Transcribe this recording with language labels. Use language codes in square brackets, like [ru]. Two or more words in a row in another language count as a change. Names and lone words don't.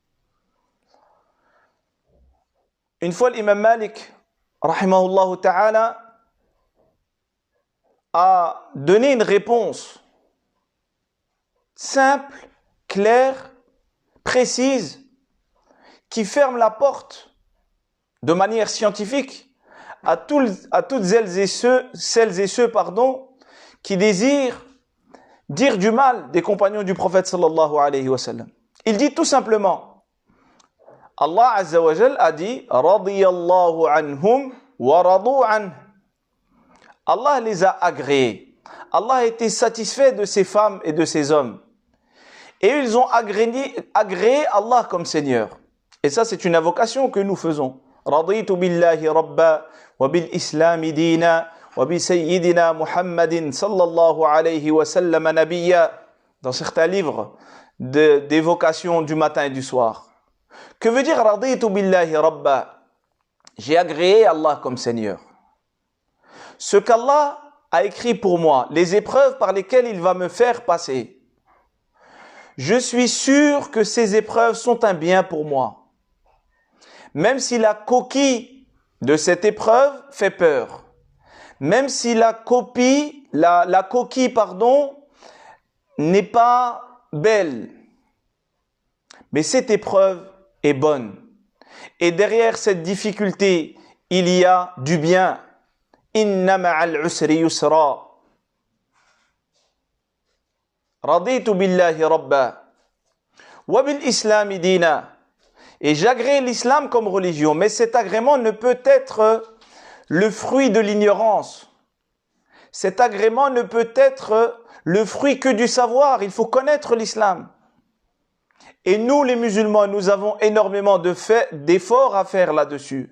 [fr] Une fois l'imam Malik, [ar] رحمه الله تعالى, [fr] a donné une réponse simple, claire, précise, qui ferme la porte de manière scientifique à toutes celles et ceux qui désirent dire du mal des compagnons du prophète [ar] صلى الله عليه وسلم. [fr] Il dit tout simplement, [ar] الله عز وجل [fr] a dit [ar] رضي الله عنهم ورضوا عنه. [fr] Allah les a agréés. Allah a été satisfait de ces femmes et de ces hommes. Et ils ont agréé Allah comme Seigneur. Et ça, c'est une invocation que nous faisons. [ar] رضيت بالله ربا وبالإسلام دينا وبسيدنا محمد صلى الله عليه وسلم نبيا. [fr] Dans certains livres d'évocation du matin et du soir. Que veut dire [ar] رضيت بالله ربا? [fr] J'ai agréé Allah comme Seigneur. Ce qu'Allah a écrit pour moi, les épreuves par lesquelles il va me faire passer, je suis sûr que ces épreuves sont un bien pour moi. Même si la coquille de cette épreuve fait peur, même si la coquille, n'est pas belle, mais cette épreuve est bonne. Et derrière cette difficulté, il y a du bien. [ar] إن مع العسر يسرا. رضيت بالله ربا. وبالإسلام دينا. [fr] Et j'agrée l'islam comme religion. Mais cet agrément ne peut être le fruit de l'ignorance. Cet agrément ne peut être le fruit que du savoir. Il faut connaître l'islam. Et nous, les musulmans, nous avons énormément d'efforts à faire là-dessus.